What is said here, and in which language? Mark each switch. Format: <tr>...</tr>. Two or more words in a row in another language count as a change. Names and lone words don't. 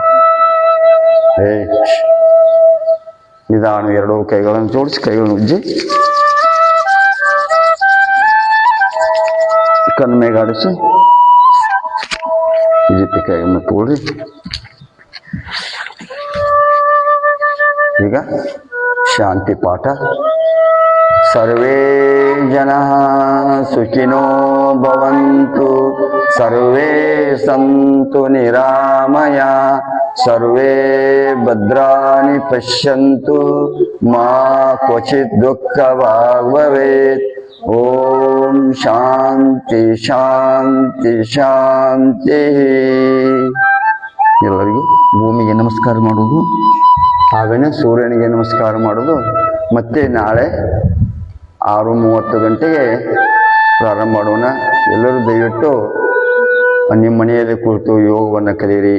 <kn>ನಿಧಾನ ಎರಡೂ ಕೈಗಳನ್ನು ಜೋಡಿಸಿ, ಕೈಗಳನ್ನು ಉಜ್ಜಿ ಕಣ್ಣು ಮೇಗಾಡಿಸಿ ಜಿಪ್ಪಿ ಕೈಯನ್ನು ತಗೊಳ್ರಿ. ಈಗ ಶಾಂತಿ ಪಾಠ.</kn> <sa>ಸರ್ವೇ ಜನಃ ಸುಖಿನೋ ಭವಂತು, ಸರ್ವೇ ಸಂತು ನಿರಾಮಯ, ಸರ್ವೇ ಭದ್ರಾಣಿ ಪಶ್ಯಂತು, ಮಾ ಕ್ವಚಿತ್ ದುಃಖಭಾಗ್ ಭವೇತ್. ಓಂ ಶಾಂತಿ ಶಾಂತಿ ಶಾಂತಿ.</sa> <kn>ಎಲ್ಲರಿಗೂ ಭೂಮಿಗೆ ನಮಸ್ಕಾರ ಮಾಡೋದು, ಆಮೇಲೆ ಸೂರ್ಯನಿಗೆ ನಮಸ್ಕಾರ ಮಾಡೋದು. ಮತ್ತೆ ನಾಳೆ 6:30 ಗಂಟೆಗೆ ಪ್ರಾರಂಭ ಮಾಡೋಣ. ಎಲ್ಲರೂ ದಯವಿಟ್ಟು ನಿಮ್ಮ ಮನೆಯಲ್ಲಿ ಕುಳಿತು ಯೋಗವನ್ನು ಕಲಿಯಿರಿ.</kn>